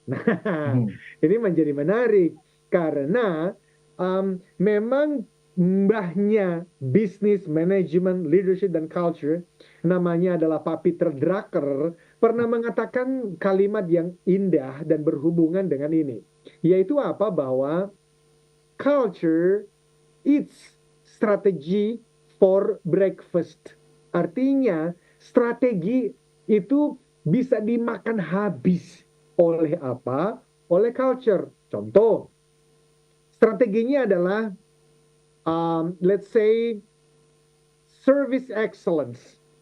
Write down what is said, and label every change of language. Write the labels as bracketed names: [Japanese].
[Indonesian] Nah, ini menjadi menarik karena memang mbahnya bisnis, manajemen, leadership, dan culture, namanya adalah Pak Peter Drucker, pernah mengatakan kalimat yang indah dan berhubungan dengan ini. Yaitu apa? [English] Bahwa culture eats strategy for breakfast. [Indonesian] Artinya, strategi itu bisa dimakan habis oleh apa? Oleh culture. Contoh, strateginya adalah [English] let's say service excellence.